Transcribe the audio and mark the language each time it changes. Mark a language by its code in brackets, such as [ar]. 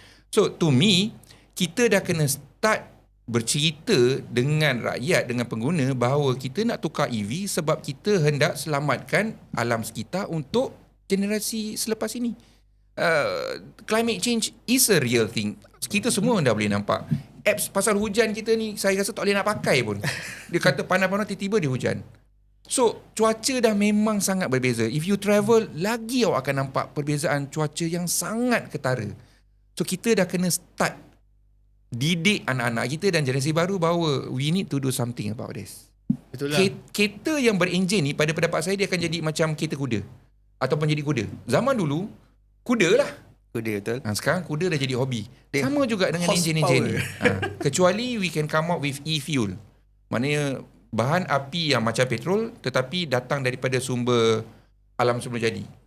[en] So to me, [ms] kita dah kena start bercerita dengan rakyat, dengan pengguna bahawa kita nak tukar EV sebab kita hendak selamatkan alam sekitar untuk generasi selepas ini. [en] Climate change is a real thing. [ms] Kita semua dah boleh nampak. Apps pasal hujan kita ni, saya rasa tak boleh nak pakai pun. Dia kata panas-panas, tiba-tiba dia hujan. So, cuaca dah memang sangat berbeza. [en] If you travel, [ms] lagi awak akan nampak perbezaan cuaca yang sangat ketara. So, kita dah kena start didik anak-anak kita dan generasi baru bahawa [en] we need to do something about this. [ms] Betul lah. Kereta yang berenjin ni pada pendapat saya dia akan jadi macam kereta kuda ataupun jadi kuda. Zaman dulu kuda lah. Kuda, betul. Sekarang kuda dah jadi hobi. Sama juga dengan enjin-enjin ni. Kecuali [en] we can come up with e-fuel. [ms] Maknanya bahan api yang macam petrol tetapi datang daripada sumber alam semula jadi.